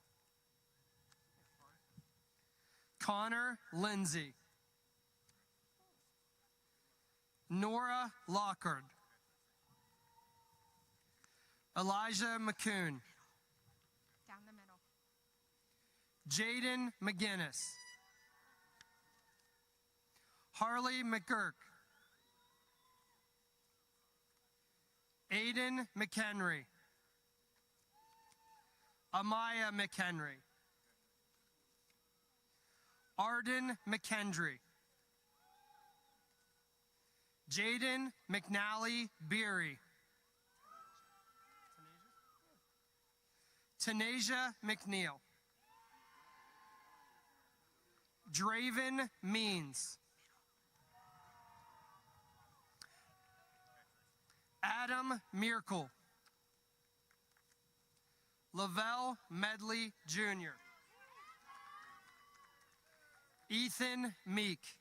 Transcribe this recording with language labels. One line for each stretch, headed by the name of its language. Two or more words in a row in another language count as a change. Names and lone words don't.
English: Connor Lindsay. Nora Lockard. Elijah McCoon. Down the middle. Jaden McGinnis. Harley McGurk. Aiden McHenry. Amaya McHenry. Arden McKendry. Jaden McNally Beery. Tanasia McNeil. Draven Means. Adam Miracle. Lavelle Medley Jr. Ethan Meek.